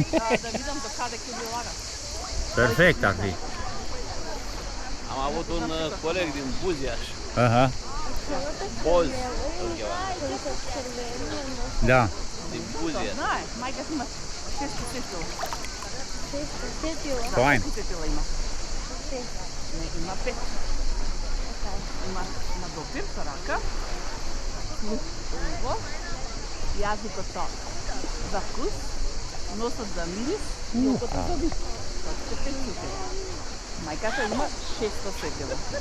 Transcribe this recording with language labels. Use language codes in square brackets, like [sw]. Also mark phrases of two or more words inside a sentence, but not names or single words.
[ro] Perfect ar fi. Am avut un coleg din Buziaș. Aha. Boz. Da. Din Buziaș. Fain. [mk] Има допир, сарака, уво, јазикот за вкус, носот за мирис и окото за вид. Тоа се 5 сетила. Мајката има 600 сетила.